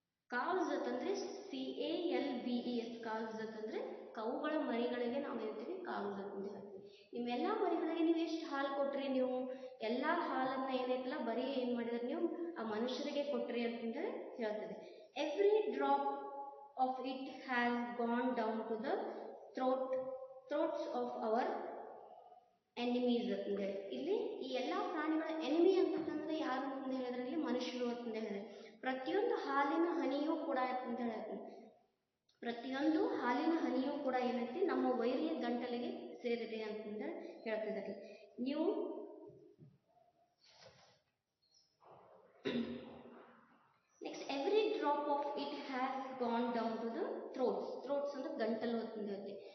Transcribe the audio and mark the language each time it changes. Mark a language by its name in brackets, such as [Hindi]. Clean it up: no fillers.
[Kannada] ಕಾವ್ಸ್ ಅಂತಂದರೆ CALVES, ಕಾವ್ಸ್ ಅಂತಂದರೆ ಕೌಗಳ ಮರಿಗಳಿಗೆ ನಾವು ಹೇಳ್ತೀವಿ ಕಾವ್ಸ್ ಅಂತಂದು ಹೇಳ್ತೀವಿ. ನಿಮ್ಮೆಲ್ಲ ಮರಿಗಳಿಗೆ ನೀವು ಎಷ್ಟು ಹಾಲು ಕೊಟ್ರಿ, ನೀವು ಎಲ್ಲ ಹಾಲನ್ನು ಏನೈತಲ್ಲ ಬರೀ ಏನು ಮಾಡಿದ್ರೆ ನೀವು ಆ ಮನುಷ್ಯರಿಗೆ ಕೊಟ್ರಿ ಅಂತಂದರೆ ಹೇಳ್ತದೆ. [English] Every drop of it has gone down to the throats of our enemies ಅಂತಂದೇಳಿ. [Kannada] ಇಲ್ಲಿ ಈ ಎಲ್ಲ ಪ್ರಾಣಿಗಳ ಎನಿಮಿ ಅಂತಂದ್ರೆ ಯಾರು ಅಂತ ಹೇಳಿದ್ರೆ ಇಲ್ಲಿ ಮನುಷ್ಯರು ಅಂತ ಹೇಳಿದ್ರೆ ಪ್ರತಿಯೊಂದು ಹಾಲಿನ ಹನಿಯೂ ಕೂಡ ಅಂತ ಹೇಳಿ ಪ್ರತಿಯೊಂದು ಹಾಲಿನ ಹನಿಯೂ ಕೂಡ ಏನೈತಿ ನಮ್ಮ ವೈರಿಯ ಗಂಟಲಿಗೆ ಸೇರಿದೆ ಅಂತಂದ್ರೆ ಹೇಳ್ತಿದ್ದಾರೆ. ನೀವು [English] next every drop of it has gone down to the throats [Kannada] ಅಂದ್ರೆ ಗಂಟಲು ಅಂತಂದೇಳಿ.